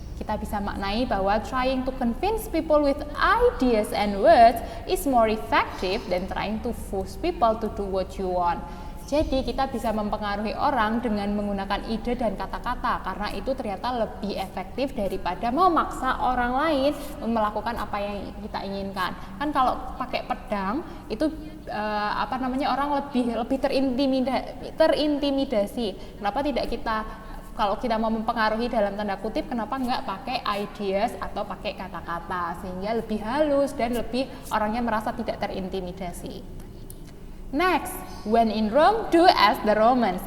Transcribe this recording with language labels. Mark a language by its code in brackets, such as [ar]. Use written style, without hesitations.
[id] Kita bisa maknai bahwa [en] trying to convince people with ideas and words is more effective than trying to force people to do what you want. [id] Jadi kita bisa mempengaruhi orang dengan menggunakan ide dan kata-kata, karena itu ternyata lebih efektif daripada memaksa orang lain melakukan apa yang kita inginkan. Kan kalau pakai pedang itu orang lebih terintimidasi. Kenapa tidak kita, kalau kita mau mempengaruhi dalam tanda kutip, kenapa nggak pakai ideas atau pakai kata-kata sehingga lebih halus dan lebih orangnya merasa tidak terintimidasi. [en] Next, when in Rome, do as the Romans.